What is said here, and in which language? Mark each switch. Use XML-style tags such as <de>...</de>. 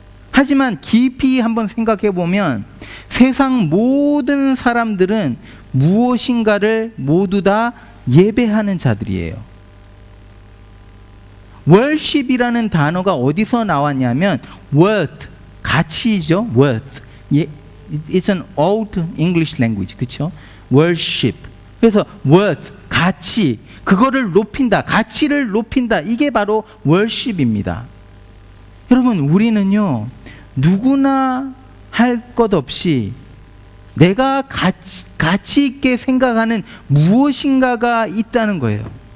<ko>하지만 깊이 한번 생각해 보면 세상 모든 사람들은 무엇인가를 모두 다 예배하는 자들이에요. worship이라는 단어가 어디서 나왔냐면 worth, 가치죠. worth.</ko> <en>예, it's an old English language.</en> <ko>그렇죠? worship. 그래서 worth, 가치. 그거를 높인다. 가치를 높인다. 이게 바로 worship입니다. 여러분, 우리는요, 누구나 할 것 없이 내가 가치 있게 생각하는 무엇인가가 있다는 거예요.</ko>